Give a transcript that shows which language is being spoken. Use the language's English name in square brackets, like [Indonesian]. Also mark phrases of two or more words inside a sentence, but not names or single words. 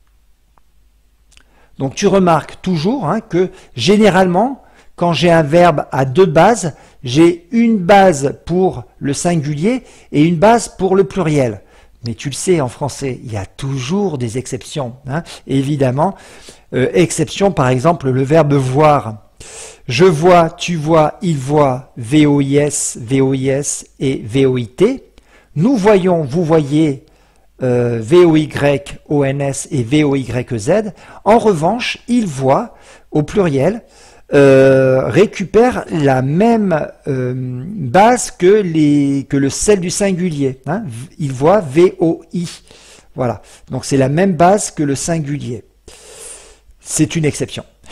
[French] Donc tu remarques toujours hein, que généralement, quand j'ai un verbe à deux bases, j'ai une base pour le singulier et une base pour le pluriel. Mais tu le sais, en français, il y a toujours des exceptions. Hein. Évidemment, exception par exemple le verbe voir. Je vois, tu vois, il voit, V-O-I-S, V-O-I-S et V-O-I-T. Nous voyons, vous voyez, V-O-Y-O-N-S et V-O-Y-Z. En revanche, il voit, au pluriel, récupère la même base que celle du singulier. Hein. Il voit V-O-I. Voilà. Donc c'est la même base que le singulier. C'est une exception.